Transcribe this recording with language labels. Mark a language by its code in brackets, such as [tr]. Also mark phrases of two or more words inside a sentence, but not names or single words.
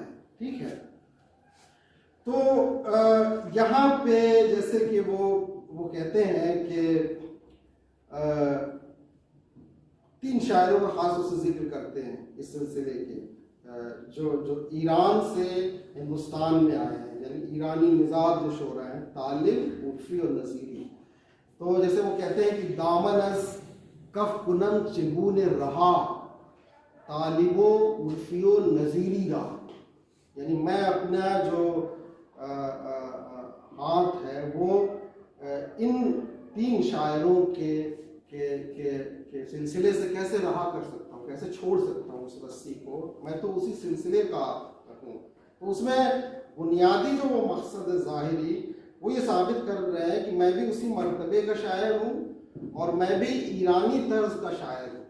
[ur] ٹھیک ہے، تو یہاں پہ جیسے کہ وہ کہتے ہیں کہ 3 شاعروں کا خاص طور سے ذکر کرتے ہیں اس سلسلے کے، جو ایران سے ہندوستان میں آئے ہیں، یعنی ایرانی نژاد جو شعراء ہیں، طالب، عرفی اور نظیری. تو جیسے وہ کہتے ہیں کہ [fa] دامن از کف کنم چگون رہا، طالب و عرفی و نظیری را، [ur] یعنی میں اپنا جو ہاتھ ہے وہ ان 3 شاعروں کے سلسلے سے کیسے رہا کر سکتا ہوں، کیسے چھوڑ سکتا ہوں اس رسی کو، میں تو اسی سلسلے کا ہوں. تو اس میں بنیادی جو وہ مقصد ظاہری وہ یہ ثابت کر رہے ہیں کہ میں بھی اسی مرتبے کا شاعر ہوں اور میں بھی ایرانی طرز کا شاعر ہوں.